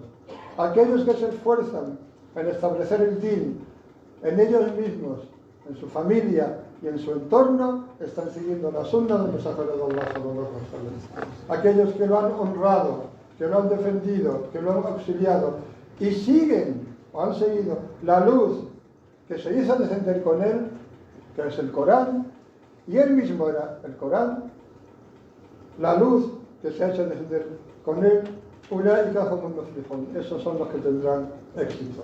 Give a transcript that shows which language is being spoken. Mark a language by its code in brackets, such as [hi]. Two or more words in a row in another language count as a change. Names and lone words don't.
[es] Aquellos que se esfuerzan en establecer el din en ellos mismos, en su familia y en su entorno, están siguiendo la sunna del mensajero de Allah [ar] صلى الله عليه وسلم. [es] Aquellos que lo han honrado, que lo han defendido, que lo han auxiliado y siguen o han seguido la luz que se hizo descender con él, que es el Corán, y él mismo era el Corán, la luz que se ha hecho descender con él, esos son los que tendrán éxito.